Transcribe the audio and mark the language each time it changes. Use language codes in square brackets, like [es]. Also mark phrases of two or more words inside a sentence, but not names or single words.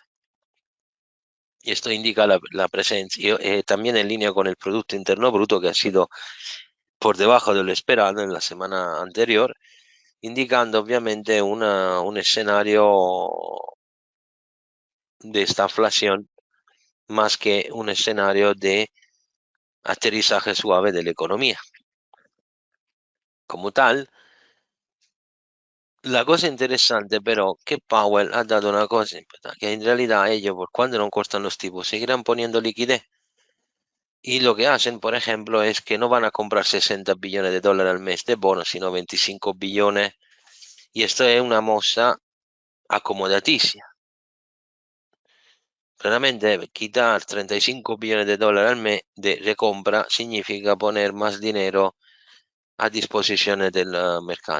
[es] Y esto indica la presencia, también en línea con el Producto Interno Bruto, que ha sido por debajo de lo esperado en la semana anterior, indicando obviamente un escenario de estaflación más que un escenario de aterrizaje suave de la economía. Como tal, la cosa interesante [it] però che Powell ha dato una cosa importante, che [es] in realidad ellos, por cuando no cortan los tipos, seguirán poniendo liquidez. Y lo que hacen, por ejemplo, es que no van a comprar 60 billones de dólares al mes de bonos, sino 25 billones. Y esto es una mossa acomodaticia. Claramente, quitar 35 billones de dólares al mes de recompra significa poner más dinero a disposición del mercado.